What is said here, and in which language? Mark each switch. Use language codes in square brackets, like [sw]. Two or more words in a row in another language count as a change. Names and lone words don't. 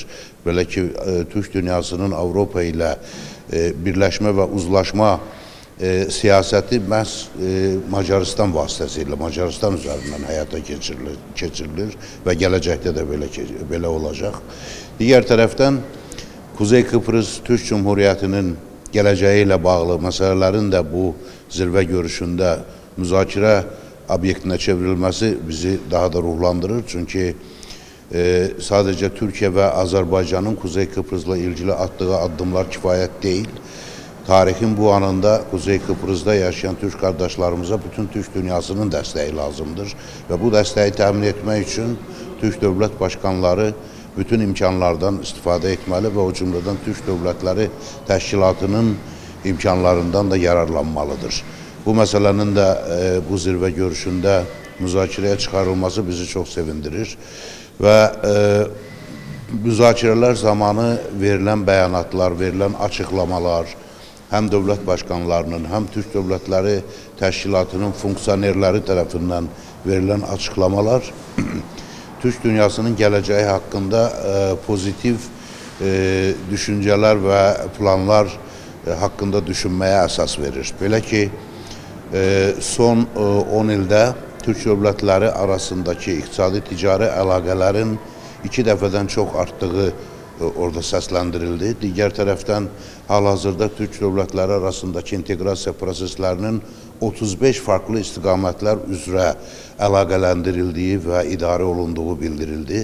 [az] Belə ki, Türk dünyasının Avropa ilə birləşmə və uzlaşma siyasəti məhz Macaristan vasitəsilə, Macaristan üzərindən həyata keçirilir və gələcəkdə də belə olacaq. Digər tərəfdən Kuzey Kıbrıs Türk Cumhuriyetinin gələcəyi ilə bağlı məsələlərin də bu zirvə görüşündə müzakirə obyektinə çevrilməsi bizi daha da ruhlandırır. [tr] Çünki sadece Türkiye ve Azerbaycan'ın Kuzey Kıbrıs'la ilgili attığı adımlar kifayət değil. Tarihin bu anında Kuzey Kıbrıs'da yaşayan Türk kardeşlerimize bütün Türk dünyasının [az] dəstəyi lazımdır. Ve bu dəstəyi təmin etmək üçün [tr] Türk devlet başkanları [az] bütün imkanlardan istifadə etməli və o cümlədən Türk Dövlətləri Təşkilatının imkanlarından da yararlanmalıdır. [tr] Bu meselenin de [az] bu zirvə görüşündə müzakirəyə çıxarılması bizi [tr] çok sevindirir. Ve müzakirələr zamanı verilen beyanatlar, verilen açıklamalar, hem devlet başkanlarının hem Türk Dövlətləri Təşkilatının funksionerleri tarafından verilen açıklamalar Türk dünyasının geleceği hakkında pozitif düşünceler ve planlar hakkında düşünmeye esas verir. [az] Belə ki, son 10 ildə Türk dövlətləri arasındaki iqtisadi ticari əlaqələrin 2 dəfədən çox artdığı orada səsləndirildi. Digər tərəfdən hal-hazırda Türk dövlətləri arasındaki inteqrasiya proseslərinin 35 farklı istiqamətlər üzrə əlaqələndirildiyi və idarə olunduğu bildirildi.